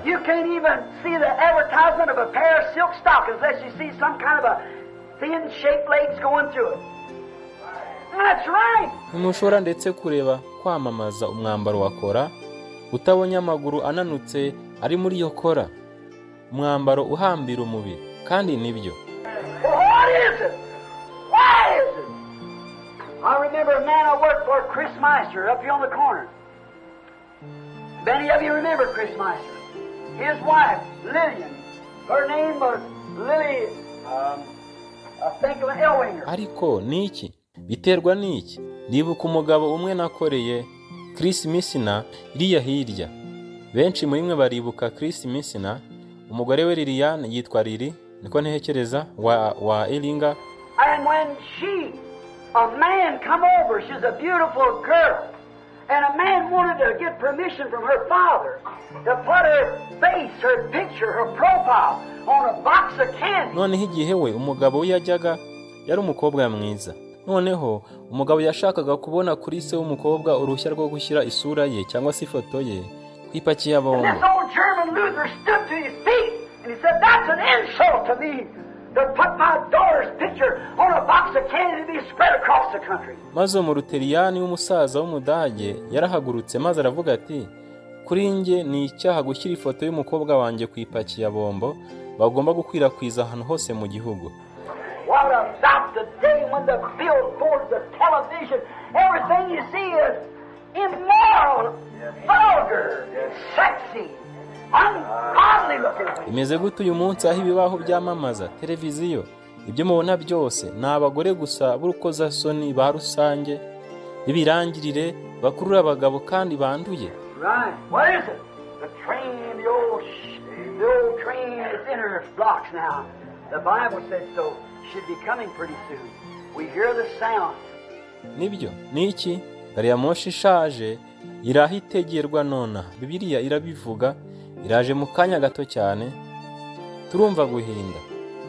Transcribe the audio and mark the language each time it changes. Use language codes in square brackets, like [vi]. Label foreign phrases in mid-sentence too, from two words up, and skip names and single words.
[en] You can't even see the advertisement of a pair of silk stockings unless you see some kind of a thin shaped legs going through it. That's right. [rw] Ntimushobora ndetse kureba kwamamaza umwambaro wa kora utabonye amaguru ananutse ari muri iyo kora, umwambaro uhambira umubiri. Kandi nibyo. [en] Well, what is it? Why is it? I remember a man I worked for, Chris Meister, up here on the corner. Many of you remember Chris Meister. His wife, Lillian, her name was Lily, I think of Elwinger. [rw] Ariko niki? Biterwa niki? Ndibuka umugabo umwe nakoreye, Chris Messina, iriya hirya. Benshi muri mwe baribuka Chris Messina, umugore we Lilian yitwa Lily, niko ntekereza, wa Elwinger. [en] And when a man come over, she's a beautiful girl, and a man wanted to get permission from her father to put her face, her picture, her profile on a box of candy. [rw] Noneho igihe we umugabo we yajyaga yari umukobwa mwiza. Noneho umugabo yashakaga kubona kuri se w'umukobwa uruhushya rwo gushyira isura ye cyangwa se ifoto ye kwipaki ya bombo. [en] This old German Luther stood to his feet and he said, "That's an insult to me to put my daughter's picture on a box of candy to be spread across the country." [rw] Maze umuruteriyani w'umusaza w'umudage yarahagurutse maze aravuga ati, kuri nge ni icyaha gushyira ifoto y'umukobwa wanjye kwipaki ya bombo bagomba gukwirakwiza ahantu hose mu gihugu. [en] What about the day when the billboards, the television, everything you see is immoral, vulgar, sexy, ungodly looking. [rw] Imeze gute uyu munsi aho ibibaho byamamaza, televiziyo, ibyo mubona byose ni abagore gusa b'urukozasoni ba rusange, ibirangirire bakurura abagabo kandi banduye. [en] Right. What is it? The train, the old train is in her blocks now. The Bible says so. Should be coming pretty soon. We hear the sound. [rw] Nibyo, niki? Gari ya moshi ishaje irahitegerwa nona. Bibiliya irabivuga, iraje mu kanya gato cyane. Turumva guhinda.